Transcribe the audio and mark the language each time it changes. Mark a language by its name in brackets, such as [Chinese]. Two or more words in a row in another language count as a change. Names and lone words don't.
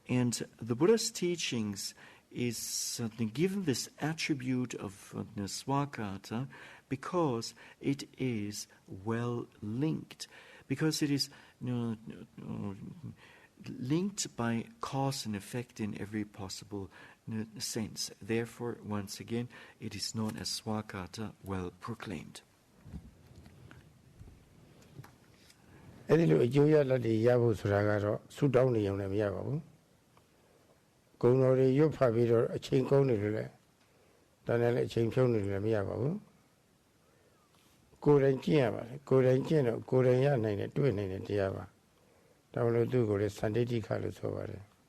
[English] And the Buddha's teachings is given this attribute of swakata because it is well linked, because it is linked by cause and effect in every possible sense. Therefore, once again, it is known as swakata, well proclaimed. [Burmese] အဲ့ဒီလိုအကျိုးရလဒ်တွေရဖို့ဆိုတာကတော့ဆုတောင်းနေရုံနဲ့မရပါဘူးဂုဏ်တော်တွေရွတ်ဖတ်ပြီးတော့အချိန်ကုန်နေလို့လဲဒါနဲ့လည်းအချိန်ဖြုံးနေလို့လည်းမရပါဘူးကိုယ်တိုင်ကျင့်ရပါတယ်ကိုယ်တိုင်ကျင့်တော့ကိုယ်တိုင်ရနိုင်တယ်တွေ့နိုင်တယ်တရားပါဒါမလို့သူ့ကိုလည်းစန္ဒိဋ္ဌိခလို့ဆိုပါတယ်